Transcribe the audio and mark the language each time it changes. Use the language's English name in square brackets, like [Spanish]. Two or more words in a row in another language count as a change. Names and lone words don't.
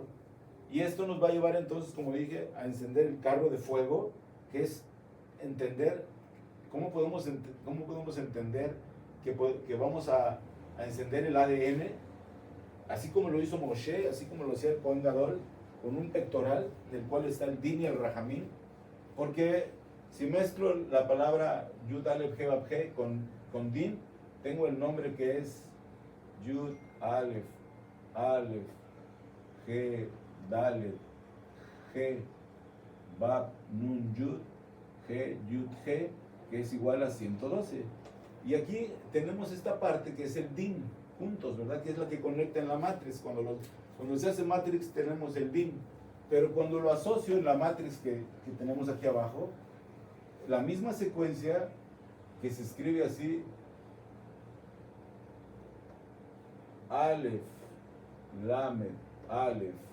[Spanish] Y esto nos va a llevar entonces, como dije, a encender el carro de fuego, que es entender cómo podemos entender que vamos a encender el ADN, así como lo hizo Moshe, así como lo hacía el [Hebrew] כהן גדול, [Spanish] con un pectoral del cual está el Din y el Rahamim? Porque si mezclo la palabra Yud Aleph He Vav He con Din, tengo el nombre que es Yud Aleph, Aleph, He, Dalet, He, Vav, Nun, Yud, He, Yud, He, que es igual a 112. Y aquí tenemos esta parte que es el Din, juntos, ¿verdad? Que es la que conecta en la matriz. Cuando se hace matrix tenemos el Din. Pero cuando lo asocio en la matriz que tenemos aquí abajo, la misma secuencia que se escribe así, Aleph, Lamed, Aleph,